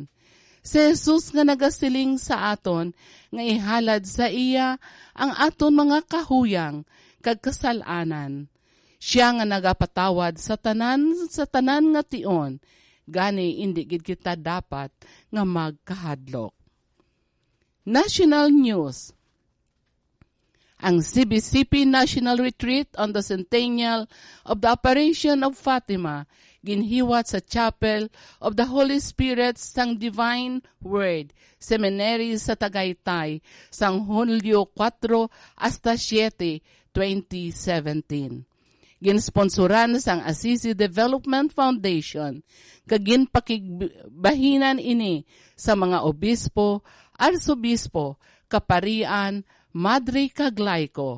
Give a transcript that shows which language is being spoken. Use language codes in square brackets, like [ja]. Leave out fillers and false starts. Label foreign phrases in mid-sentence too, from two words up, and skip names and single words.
[hil] Si Jesus nga nagasiling sa aton nga ihalad sa iya ang aton mga kahuyang kag kasalanan. Siya nga nagapatawad sa tanan nga tion, gani indi gid kita dapat nga magkahadlok. National News. Ang CBCP National Retreat on the Centennial of the Apparition of Fatima ginhiwat sa Chapel of the Holy Spirit sang Divine Word Seminary sa Tagaytay sang Hulyo 4 hasta 7, 2017. Ginsponsoran sang Assisi Development Foundation kag ginpakigbahinan ini sa mga obispo, arsobispo, kaparian, madre kag laiko.